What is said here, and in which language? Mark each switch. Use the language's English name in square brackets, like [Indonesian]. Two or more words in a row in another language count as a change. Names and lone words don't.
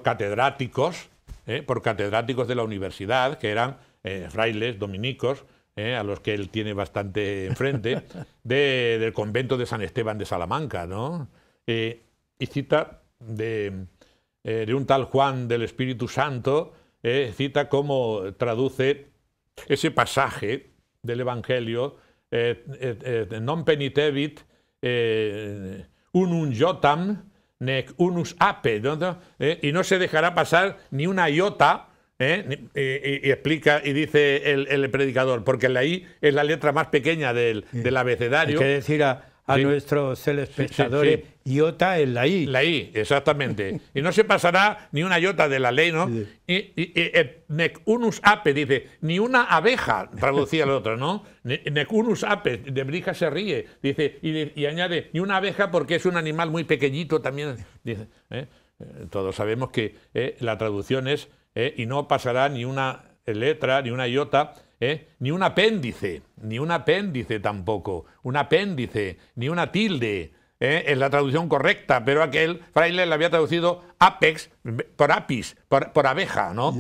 [Spanish] Incluso por catedráticos por catedráticos de la universidad, que eran frailes dominicos, a los que él tiene bastante enfrente, del convento de San Esteban de Salamanca, ¿no? Y cita de un tal Juan del Espíritu Santo, cita cómo traduce ese pasaje del Evangelio, [Latin] non penitebit unum iotam nec unus ape, ¿no? [Spanish] Y no se dejará pasar ni una iota, y explica y dice el predicador, porque la I es la letra más pequeña del abecedario. Hay que decir a nuestros telespectadores, iota es la I. La I, exactamente. Y no se pasará ni una iota de la ley, ¿no? Sí. Y [Latin] nec unus ape, [Spanish] dice, ni una abeja, traducía el otro, ¿no? [Latin] Nec unus ape, [Spanish] de Brija se ríe, dice, y añade, ni una abeja porque es un animal muy pequeñito también, dice. Todos sabemos que la traducción es, y no pasará ni una letra, ni una iota, ni un apéndice tampoco, un apéndice, ni una tilde, es la traducción correcta, pero aquel fraile le había traducido apex por apis, por abeja, ¿no?